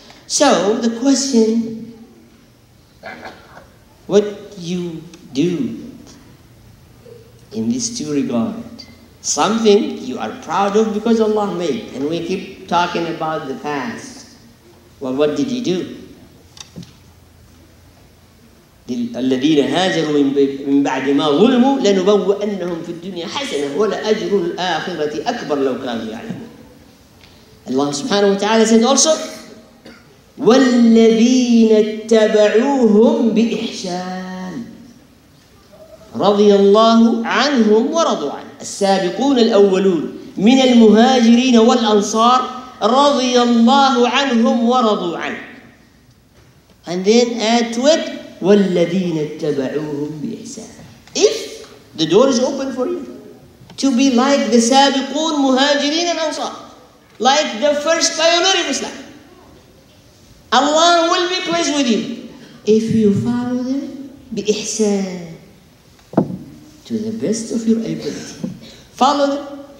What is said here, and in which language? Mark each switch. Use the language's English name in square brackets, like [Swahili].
[English] So the question, what you do in these two regards? Something you are proud of because Allah made, and we keep talking about the past. Well, what did He do? [Arabic] الذين هاجروا من بعد ما ظلموا لنبوئنهم في الدنيا حسنة ولأجر الآخرة أكبر لو كانوا يعلمون. [English] Allah subhanahu wa ta'ala said also, [Arabic] والذين اتبعوهم بإحسان رضي الله عنهم ورضوا عنه السابقون الأولون من المهاجرين والأنصار رضي الله عنهم ورضوا عنه. [English] And then add to it, [Arabic] وَالَّذِينَ اتَّبَعُوهُمْ بِإِحْسَانٍ. [English] If the door is open for you to be like the Sabiqun, Muhajirin and Ansar, like the first pioneer of Islam, Allah will be pleased with you if you follow them بِإِحْسَانٍ, to the best of your ability. Follow them.